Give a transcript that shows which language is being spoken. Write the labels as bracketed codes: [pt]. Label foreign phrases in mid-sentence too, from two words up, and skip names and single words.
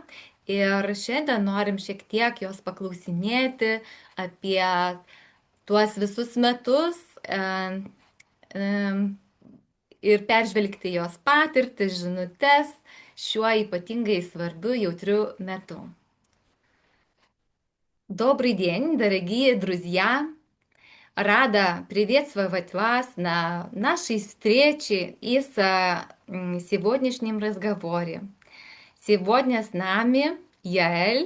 [lt] Ir šiandien norim šiek tiek jos paklausinėti apie tuos visus metus ir peržvelgti jos patirtis, žinutes šiuo ypatingai svarbiu, jautriu metu. [ru] Добрый день, дорогие друзья! Рада приветствовать вас на нашей встрече и сегодняшнем разговоре. Сегодня с нами Яэль.